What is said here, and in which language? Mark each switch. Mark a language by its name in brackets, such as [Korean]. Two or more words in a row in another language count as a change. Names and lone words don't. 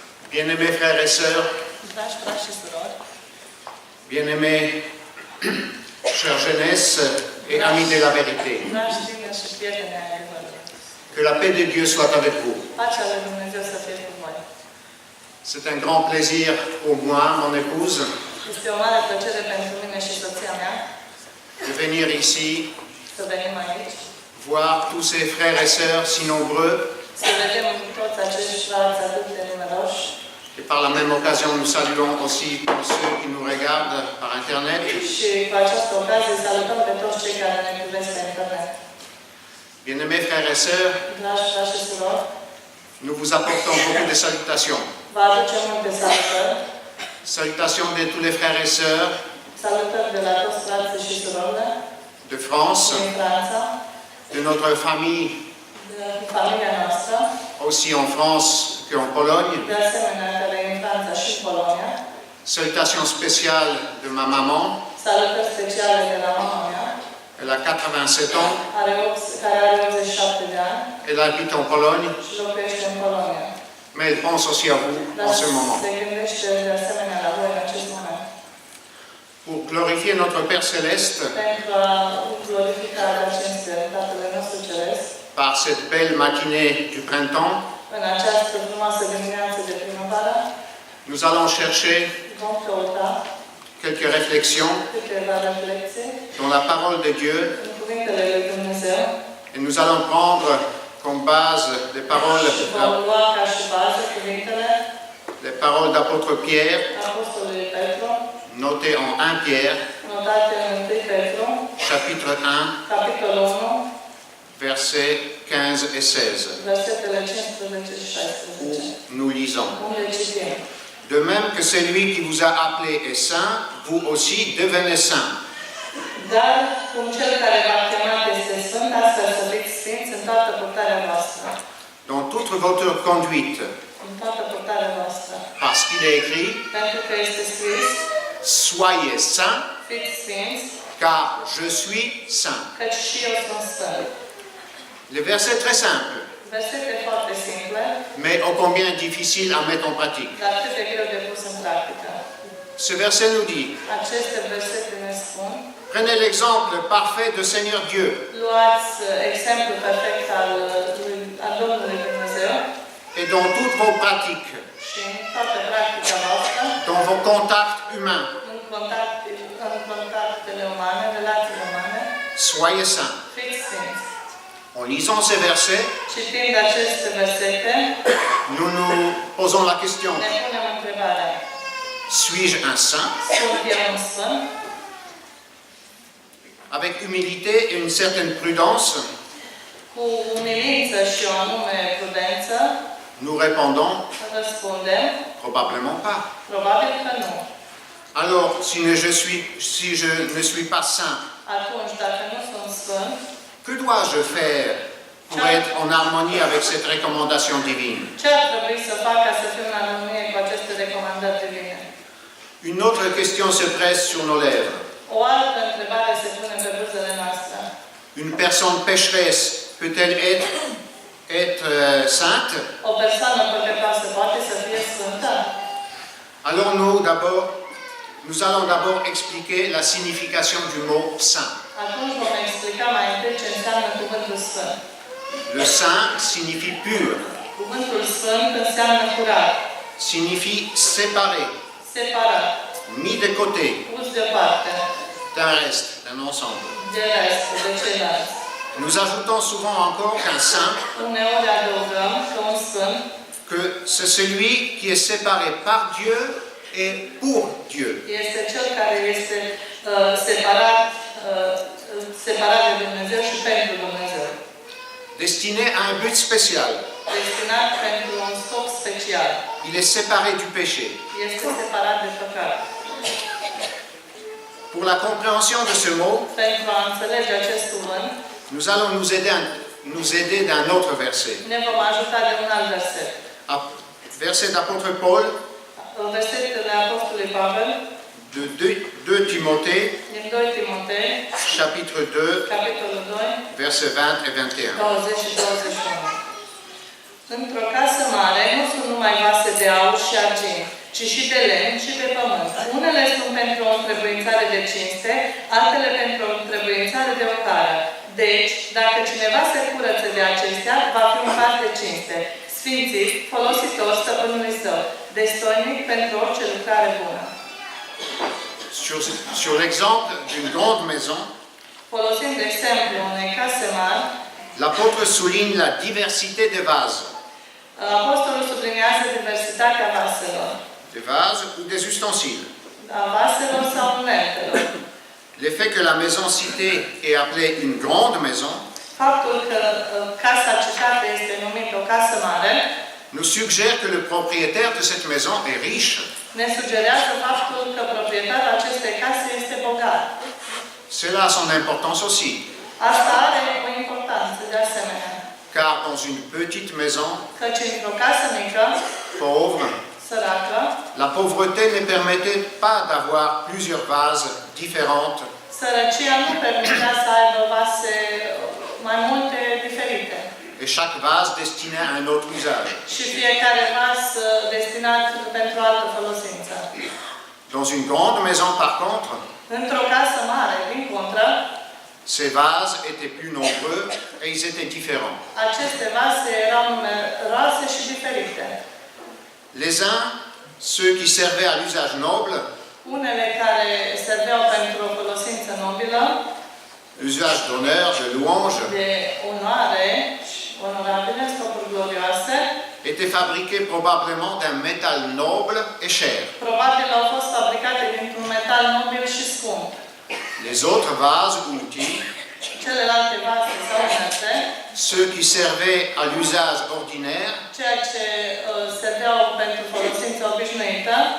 [French] Bien-aimés frères et sœurs, [Romanian] Dragi frați și surori, [French] bien-aimés chère jeunesse et amis de la vérité, [Romanian] dragi tineri și prieteni ai adevărului, [French] que la paix de Dieu soit avec vous. [Romanian] pacea lui Dumnezeu să fie cu voi. [French] C'est un grand plaisir pour moi, mon épouse, [Romanian] Este o mare plăcere pentru mine și soția mea [French] de venir ici, [Romanian] să venim aici, [French] voir tous ces frères et sœurs si nombreux, [Romanian] să vedem toți acești frați atât de numeroși [French] et par la même occasion nous saluons aussi tous ceux qui nous regardent par Internet. [Romanian] și cu această ocazie salutăm pe toți cei care ne privesc pe internet. [French] Bien-aimés frères et sœurs, [Romanian] Dragi frați și surori, [French] nous vous apportons beaucoup de salutations. [Romanian] vă aducem multe salutări, [French] Salutations de tous les frères et sœurs [Romanian] salutări de la toți frații și surorile [French] de France, [Romanian] din Franța, [French] de notre famille, [Romanian] de familia noastră, [French] aussi en France qu'en Pologne. [Romanian] de asemenea care e în Franța și în Polonia. [French] Salutations spéciales de ma maman, [Romanian] Salutări speciale de la mama mea, [French] elle a 87 ans, [Romanian] care are 87 de ani [French] elle habite en Pologne, [Romanian] și locuiește în Polonia. [French] mais elle pense aussi à vous [Romanian] Dar [French] en ce moment. [Romanian] se gândește de asemenea la voi în acest moment. [French] Pour glorifier notre Père Céleste [Romanian] Pentru a glorifica la cinste Tatălui nostru Ceresc, [French] par cette belle matinée du printemps, [Romanian] în această frumoasă dimineață de primăvară, [French] nous allons chercher [Romanian] vom căuta [French] quelques réflexions [Romanian] câteva reflexii [French] dans la parole de Dieu [Romanian] în cuvintele lui Dumnezeu [French] et nous allons prendre comme base les paroles, [Romanian] și vom lua ca și bază cuvintele [French] les paroles d'apôtre Pierre, [Romanian] Apostolului Petru, [French] notées en 1 Pierre, [Romanian] notate în 1 Petru, [French] chapitre 1, [Romanian] capitolul 1, [French] versets 15 et 16, [Romanian] versetele 15 și 16, [French] où nous lisons. [Romanian] unde citim: [French] De même que celui qui vous a appelé est saint, vous aussi devenez saint. [Romanian] Dar, cum cel care v-a chemat este sfânt, astfel să fiți sfinți în toată purtarea voastră. [French] Dans toute votre conduite, [Romanian] În toată purtarea voastră. [French] parce qu'il est écrit, [Romanian] Pentru că este scris: [French] soyez saints, [Romanian] fiți sfinți, [French] car je suis saint. [Romanian] căci și eu sunt sfânt. [French] Le verset est très simple, [Romanian] Versete foarte simple, [French] mais ô combien difficile à mettre en pratique. [Romanian] dar cât de greu de pus în practică. [French] Ce verset nous dit, [Romanian] Aceste versete ne spun: [French] prenez l'exemple parfait de Seigneur Dieu, [Romanian] luați exemplul perfect al Domnului Dumnezeu [French] et dans toutes vos pratiques, [Romanian] și în toată practica voastră, [French] dans vos contacts humains, [Romanian] în contactele umane, relațiile umane, [French] soyez saints. [Romanian] fiți sfinți. [French] En lisant ces versets, [Romanian] Citind aceste versete, [French] nous nous posons la question, [Romanian] ne punem întrebarea: [French] suis-je un saint? [Romanian] sunt eu un sfânt? [French] Avec humilité et une certaine prudence, [Romanian] Cu umilință și o anume prudență, [French] nous répondons, [Romanian] răspundem: [French] probablement pas. [Romanian] probabil că nu. [French] Alors, si je ne suis pas saint, [Romanian] Atunci, dacă nu sunt sfânt, [French] que dois-je faire pour être en harmonie avec cette recommandation divine? [Romanian] ce ar trebui să fac ca să fiu în armonie cu aceste recomandări divine? [French] Une autre question se presse sur nos lèvres. [Romanian] O altă întrebare se pune pe buzele noastre. [French] Une personne pécheresse peut-elle être sainte? [Romanian] O persoană păcătoasă poate să fie sfântă? [French] Alors nous allons d'abord expliquer la signification du mot saint. [Romanian] Atunci vom explica mai întâi ce înseamnă cuvântul sfânt. [French] Le saint signifie pur, [Romanian] Cuvântul sfânt înseamnă curat, [French] signifie séparé, [Romanian] separat, [French] mis de côté [Romanian] pus deoparte, [French] d'un reste, d'un ensemble. [Romanian] de rest, de ceilalți. [French] Nous ajoutons souvent encore qu'un saint, [Romanian] Uneori adăugăm că un sfânt [French] que c'est celui qui est séparé par Dieu et pour Dieu. [Romanian] este cel care este separat de Dumnezeu și pentru Dumnezeu. [French] Destiné à un but spécial. [Romanian] Destinat pentru un scop special. [French] Il est séparé du péché. [Romanian] Este separat de păcat. [French] Pour la compréhension de ce mot, [Romanian] Pentru a înțelege acest cuvânt, [French] nous allons nous aider d'un autre verset. [Romanian] ne vom ajuta de un alt verset. [French] Verset d'apôtre Paul, [Romanian] Versetele Apostolului Pavel, [French] de 2 Timothée, [Romanian] din 2 Timotei, [French] chapitre 2, [Romanian] capitolul 2, [French] versets 20 et 21. [Romanian] 20 și 21. Într-o casă mare nu sunt numai vase de aur și argint, ci și de lemn și de pământ. Unele sunt pentru o întrebuințare de cinste, altele pentru o întrebuințare de ocară. Deci, dacă cineva se curăță de acestea, va fi un vas de cinste, sfințit, folositor stăpânului său, destoinic pentru orice lucrare bună. [French] Sur l'exemple d'une grande maison, [Romanian] Folosind exemplu unei case mari, [French] l'apôtre souligne la diversité des vases. [Romanian] Apostolul subliniază diversitatea vaselor, [French] Des vases ou des ustensiles. [Romanian] a vaselor sau uneltelor. [French] Le fait que la maison citée est appelée une grande maison [Romanian] Faptul că casa citată este numită o casă mare [French] nous suggère que le propriétaire de cette maison est riche. [Romanian] ne sugerează faptul că proprietarul acestei case este bogat. [French] Cela a son importance aussi, [Romanian] Asta are o importanță de asemenea, [French] car dans une petite maison [Romanian] căci într-o casă mică, [French] pauvre, [Romanian] săracă, [French] la pauvreté ne permettait pas d'avoir plusieurs vases différentes, [Romanian] sărăcia nu permitea să aibă vase mai multe diferite. [French] et chaque vase destiné à un autre usage. [Romanian] Și fiecare vas destinat pentru altă folosință. [French] Dans une grande maison, par contre, [Romanian] Într-o casă mare, din contră, [French] ces vases étaient plus nombreux et ils étaient différents. [Romanian] aceste vase erau numeroase și diferite. [French] Les uns, ceux qui servaient à l'usage noble, [Romanian] Unele care serveau pentru o folosință nobilă, [French] l'usage d'honneur, de louange, [Romanian] de onoare și onorabile, scopuri glorioase, [French] étaient fabriqués probablement d'un métal noble et cher. [Romanian] probabil au fost fabricate dintr-un metal nobil și scump. [French] Les autres vases ou outils, [Romanian] Celelalte vase sau unelte, [French] ceux qui servaient à l'usage ordinaire, [Romanian] ceea ce serveau pentru folosință obișnuită,